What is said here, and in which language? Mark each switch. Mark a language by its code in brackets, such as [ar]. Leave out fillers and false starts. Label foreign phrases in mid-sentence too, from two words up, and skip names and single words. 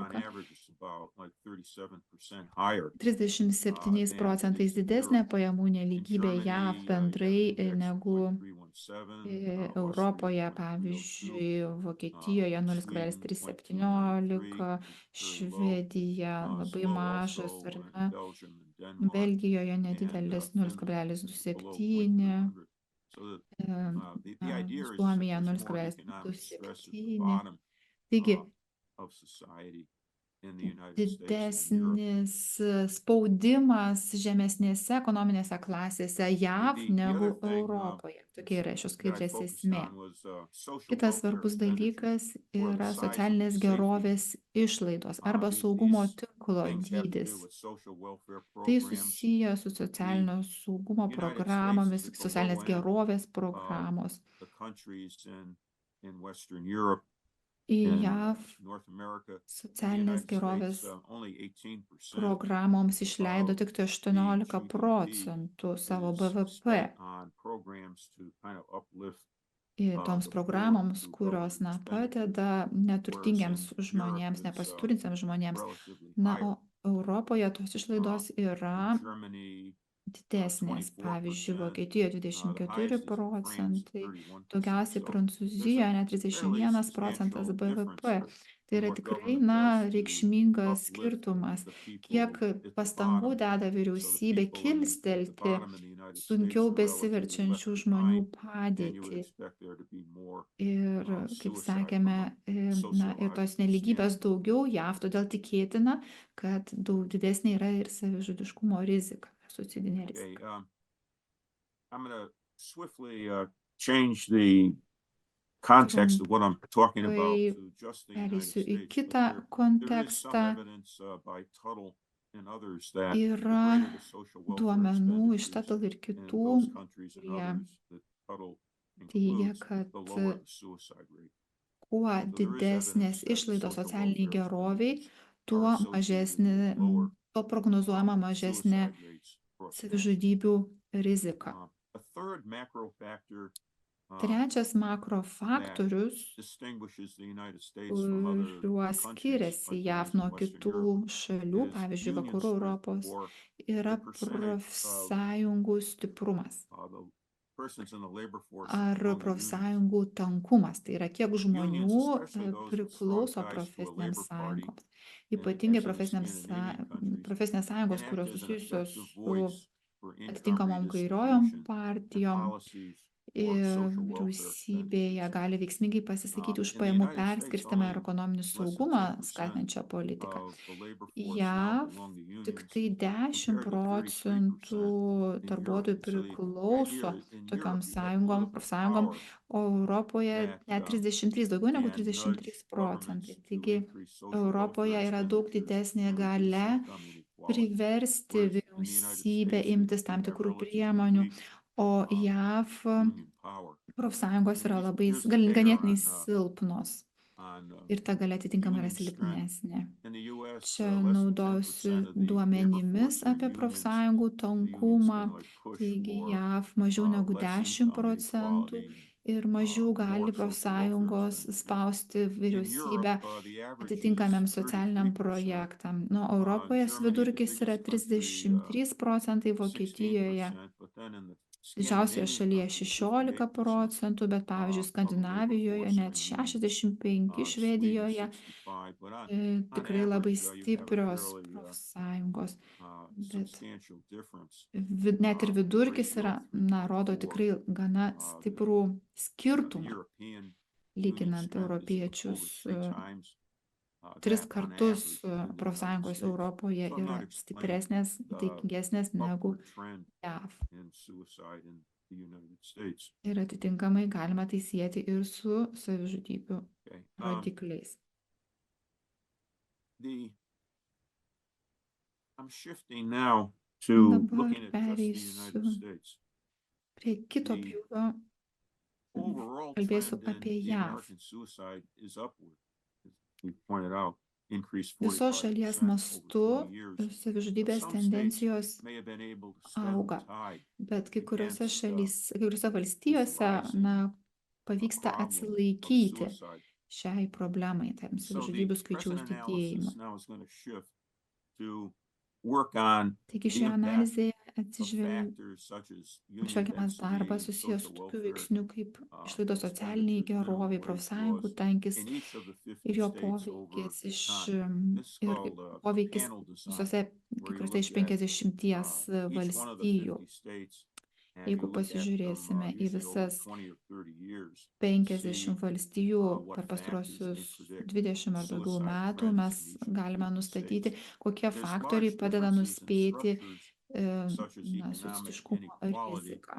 [lt] 37% didesnė pajamų nelygybė JAV bendrai negu Europoje, pavyzdžiui, Vokietijoje 0,317, Švedija labai mažas, ar ne, Belgijoje nedidelis 0,27. Suomija 0,27. Taigi, [en] in the United States and in Europe. [lt] didesnis spaudimas žemesnėse ekonominėse klasėse JAV [en] The [lt] negu [en] other thing [lt] Europoje. Tokia yra šios [en] that I [lt] skaidrės [en] focused [lt] esmė. [en] on was social [lt] Kitas [en] welfare [lt] svarbus dalykas [en] expenditures or the [lt] yra [en] size of [lt] socialinės [en] safety. [lt] gerovės išlaidos arba saugumo [en] These [lt] tinklo [en] things have to do [lt] dydis. [en] with social welfare [lt] Tai [en] programs. [lt] susiję su socialinio saugumo [en] United [lt] programomis, [en] States is at the [lt] socialinės [en] low end [lt] gerovės programos. [en] The countries in Western Europe [lt] Į [en] and [lt] JAV [en] North America. The [lt] socialinės [en] United [lt] gerovės [en] States only 18% [lt] programoms išleido [en] of [lt] tik tai 18% savo [en] is [lt] BVP [en] spent on programs to kind of uplift [lt] toms [en] the poor [lt] programoms, [en] through [lt] kurios [en] government [lt] padeda neturtingiems [en] Whereas in [lt] žmonėms, [en] Europe [lt] nepasiturintiems žmonėms. [en] relatively [lt] Na, [en] higher. [lt] o Europoje tos išlaidos yra [en] In Germany, [lt] didesnės. [en] 24%, [lt] Pavyzdžiui, Vokietijoje [en] the [lt] 24 [en] highest is in France, [lt] procentai, [en] 31%. [lt] daugiausiai [en] So [lt] Prancūzijoje net [en] there's a [lt] 31 [en] fairly [lt] procentas [en] substantial [lt] BVP. [en] difference [lt] Tai [en] in [lt] yra [en] what [lt] tikrai, [en] government [lt] na, [en] does to [lt] reikšmingas [en] uplift [lt] skirtumas, [en] the people [lt] kiek [en] at the [lt] pastangų [en] bottom. [lt] deda [en] So the [lt] vyriausybė [en] people at the [lt] kilstelti [en] bottom in the United States [lt] sunkiau [en] are relatively left [lt] besiverčiančių žmonių [en] behind, and you would [lt] padėtį. [en] expect there to be more [lt] Ir, kaip [en] suicide [lt] sakėme, [en] from a [lt] na, ir tos [en] sociological [lt] neligybės [en] standpoint. [lt] daugiau JAV, todėl tikėtina, kad daug didesnė yra ir savižudiškumo rizika, suicidinė [en] Okay, [lt] rizika. [en] I'm going to swiftly change the context of what I'm talking about to just the United [lt] Perėsiu į [en] States. [lt] kitą [en] But there is some [lt] kontekstą. [en] evidence by Tuttle and others that [lt] Yra [en] the greater the social welfare [lt] duomenų iš [en] expenditures [lt] Tuttle ir [en] in [lt] kitų, [en] those countries and [lt] kurie [en] others that Tuttle [lt] teigia, [en] includes, [lt] kad [en] the lower the suicide rate. [lt] kuo [en] So there is [lt] didesnės [en] evidence that [lt] išlaidos [en] social [lt] socialiniai [en] welfare [lt] geroviai, [en] expenditures [lt] tuo [en] are associated with lower [lt] tuo prognozuojama mažesnė [en] suicide rates across the nation. [lt] savižudybių rizika. [en] A third macro factor [lt] Trečias makrofaktorius, [en] distinguishes the United States from other [lt] kuriuo [en] countries [lt] skiriasi [en] like [lt] JAV [en] those in [lt] nuo [en] Western [lt] kitų [en] Europe [lt] šalių, [en] is [lt] pavyzdžiui, [en] union [lt] Vakarų [en] strength, [lt] Europos, [en] or [lt] yra [en] the percentage of [lt] profsąjungų stiprumas [en] the persons in the labor force [lt] ar [en] that belong to unions. [lt] profsąjungų tankumas. Tai yra, kiek žmonių [en] Unions, especially those with [lt] priklauso [en] strong ties to a [lt] profesinėms [en] labor party, [lt] sąjungoms. [en] and [lt] Ypatingai [en] as is the Scandinavian countries, [lt] profesinės sąjungos, [en] and [lt] kurios [en] act as an [lt] susijusios [en] effective [lt] su [en] voice for income [lt] atitinkamom kairiojom [en] redistribution and [lt] partijom [en] policies for [lt] ir [en] social welfare [lt] vyriausybėje [en] expenditures. [lt] gali veiksmingai pasisakyti už [en] In the [lt] pajamų [en] United States, [lt] perskirstimą ir [en] only [lt] ekonominį [en] less than [lt] saugumą [en] 10% [lt] skatinančią politiką. [en] of the labor force now [lt] JAV [en] belong to [lt] tik [en] unions, [lt] tai 10 [en] compared to 33% [lt] procentų [en] in [lt] darbuotojų [en] Europe. So the idea [lt] priklauso [en] is in [lt] tokiom [en] Europe you have [lt] sąjungom, [en] political [lt] profsąjungom, [en] power [lt] o Europoje [en] that [lt] net 33, daugiau negu [en] can [lt] 33 [en] nudge [lt] procentai. [en] governments to [lt] Taigi [en] increase social [lt] Europoje [en] welfare [lt] yra daug [en] expenditures [lt] didesnė [en] to reduce [lt] galia [en] income inequality. [lt] priversti [en] Whereas in the United [lt] vyriausybę [en] States, [lt] imtis [en] you [lt] tam [en] have [lt] tikrų [en] relatively [lt] priemonių, [en] weak [lt] o JAV [en] union power. [lt] profsąjungos yra [en] And [lt] labai [en] here's the data [lt] ganėtinai [en] on, [lt] silpnos [en] on [lt] ir ta galia atitinkamai yra [en] union strength. [lt] silpnesnė. [en] In the US, [lt] Čia [en] less than [lt] naudosiu [en] 10% of the labor [lt] duomenimis [en] force are [lt] apie [en] unions. [lt] profsąjungų [en] The unions [lt] tankumą, [en] can like push [lt] taigi [en] for [lt] JAV mažiau negu [en] less [lt] 10 [en] income [lt] procentų [en] inequality, [lt] ir mažiau [en] more [lt] gali [en] social welfare [lt] profsąjungos [en] expenditures. [lt] spausti [en] In [lt] vyriausybę [en] Europe, the average [lt] atitinkamiem [en] is [lt] socialiniam [en] 33%. [lt] projektam. Nu, Europoje [en] Germany, the [lt] vidurkis yra [en] biggest country, [lt] 33 procentai, Vokietijoje [en] 16%, but then in the [lt] didžiausioje [en] Scandinavian [lt] šalyje [en] countries, [lt] 16 [en] 58%, [lt] procentų, bet pavyzdžiui [en] of the labor [lt] Skandinavijoje [en] force are [lt] net [en] in unions. [lt] 65, [en] Sweden, [lt] Švedijoje [en] 65, but on [lt] tikrai labai [en] average, you have a [lt] stiprios [en] fairly [lt] profsąjungos. Bet [en] substantial difference [lt] net ir [en] in [lt] vidurkis [en] rate [lt] yra, [en] growth [lt] na, rodo [en] for [lt] tikrai gana stiprų [en] the [lt] skirtumą, [en] European union [lt] lyginant [en] strength is [lt] europiečius. [en] over 3 times [lt] 3 [en] that on [lt] kartus [en] average in the United [lt] profsąjungos [en] States. [lt] Europoje [en] So I'm [lt] yra [en] not explaining [lt] stipresnės, [en] the [lt] taikingesnės negu [en] upward trend [lt] JAV. [en] in suicide in the United States. [lt] Ir atitinkamai galima tai sieti ir su savižudybių [en] Okay. [lt] rodikliais. [en] I'm shifting now to [lt] Dabar [en] looking at just the [lt] pereisiu [en] United States. [lt] prie kito [en] The [lt] pjūvio, [en] Overall [lt] kalbėsiu [en] trend in [lt] apie [en] the [lt] JAV. [en] American suicide is upward. As we pointed out, increased 45% [lt] Visos šalies [en] over [lt] mastu [en] 20 years. [lt] savižudybės [en] Some [lt] tendencijos [en] states may have been able to stem the [lt] auga, [en] tide [lt] bet kai kuriuose [en] against, [lt] šalyse, kai kuriuose valstijose, [en] rising, [lt] na, pavyksta [en] problem of [lt] atsilaikyti [en] suicide. [lt] šiai problemai, tam [en] So the [lt] savižudybių skaičiaus [en] present [lt] didėjimą. [en] analysis now is going to shift to work on [lt] Taigi [en] the [lt] šioje [en] impact [lt] analizėje [en] of factors such as union [lt] apžvelgiamas [en] density [lt] darbas [en] and [lt] susijęs su [en] social [lt] tokiu [en] welfare [lt] veiksniu kaip išlaidos socialiniai [en] expenditures, minimum [lt] geroviai, [en] wage [lt] profsąjungų [en] laws [lt] tankis [en] in each of the 50 [lt] ir jo [en] states over [lt] poveikis iš [en] time. This is [lt] ir [en] called a [lt] poveikis [en] panel design, [lt] visose, kai [en] where you [lt] kuriuose iš [en] look at [lt] 50 [en] each one of the [lt] valstijų. [en] 50 states [lt] Jeigu pasižiūrėsime į visas 50 valstijų per pastarosius 20 ar daugiau metų, mes galime nustatyti, kokie faktoriai padeda nuspėti narcistiškumo riziką.